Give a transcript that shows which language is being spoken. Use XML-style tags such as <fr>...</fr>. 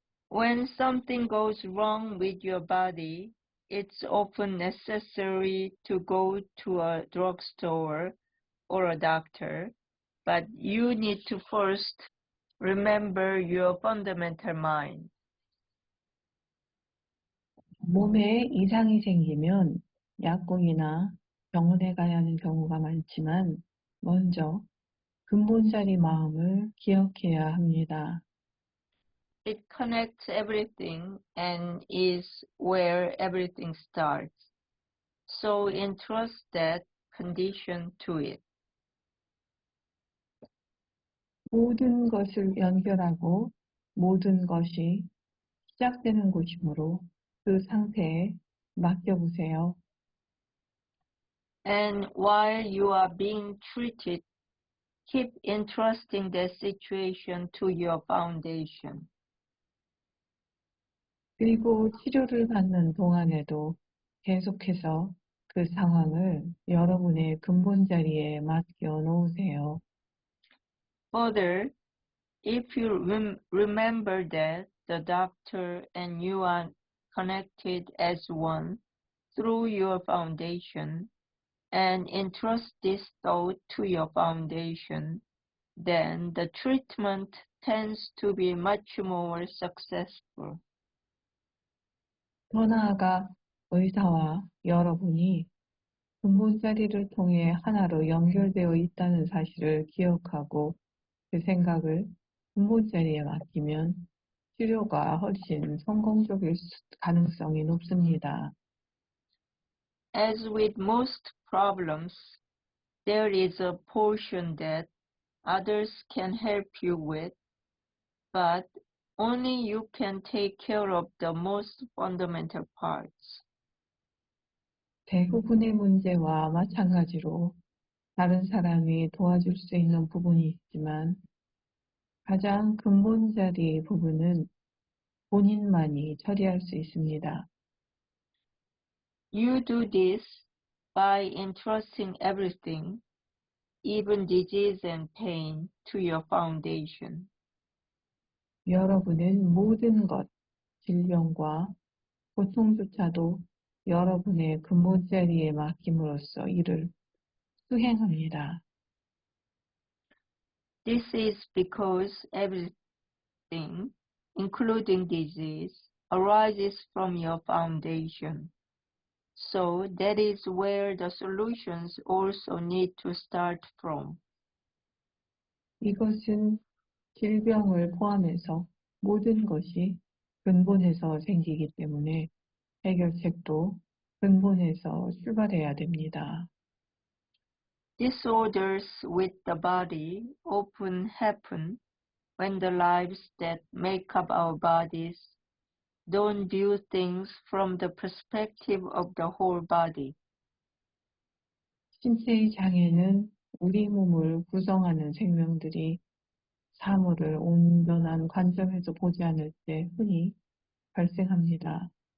<en>When something goes wrong with your body, it's often necessary to go to a drugstore or a doctor, but you need to first remember your fundamental mind.</en> <ko>몸에 이상이 생기면 약국이나 병원에 가야 하는 경우가 많지만, 먼저 근본자리 마음을 기억해야 합니다.</ko> <en>It connects everything and is where everything starts. So entrust that condition to it.</en> <ko>모든 것을 연결하고 모든 것이 시작되는 곳이므로 그 상태에 맡겨보세요.</ko> <en>And while you are being treated, keep entrusting that situation to your foundation.</en> <ko>그리고 치료를 받는 동안에도 계속해서 그 상황을 여러분의 근본 자리에 맡겨 놓으세요.</ko> <en>Further, if you remember that the doctor and you are connected as one through your foundation, and entrust this thought to your foundation, then the treatment tends to be much more successful.</en> <ko>더 나아가 의사와 여러분이 근본 자리를 통해 하나로 연결되어 있다는 사실을 기억하고 그 생각을 근본 자리에 맡기면 치료가 훨씬 성공적일 가능성이 높습니다.</ko> <en>As with most problems, there is a portion that others can help you with, but only you can take care of the most fundamental parts.</en> <ko>대부분의 문제와 마찬가지로 다른 사람이 도와줄 수 있는 부분이 있지만 가장 근본 자리 부분은 본인만이 처리할 수 있습니다.</ko> <en>You do this by entrusting everything, even disease and pain, to your foundation.</en> <ko>여러분은 모든 것, 질병과 고통조차도 여러분의 근본 자리에 맡김으로써 이를 수행합니다.</ko> <en>This is because everything, including disease, arises from your foundation. So that is where the solutions also need to start from.</en> <ko>이것은 질병을 포함해서 모든 것이 근본에서 생기기 때문에 해결책도 근본에서 출발해야 됩니다.</ko> <en>Disorders with the body often happen when the lives that make up our bodies don't view things from the perspective of the whole body.</en> <ko>신체의 장애는 우리 몸을 구성하는 생명들이 사물을 온전한 관점에서 보지 않을 때 흔히 발생합니다.</ko>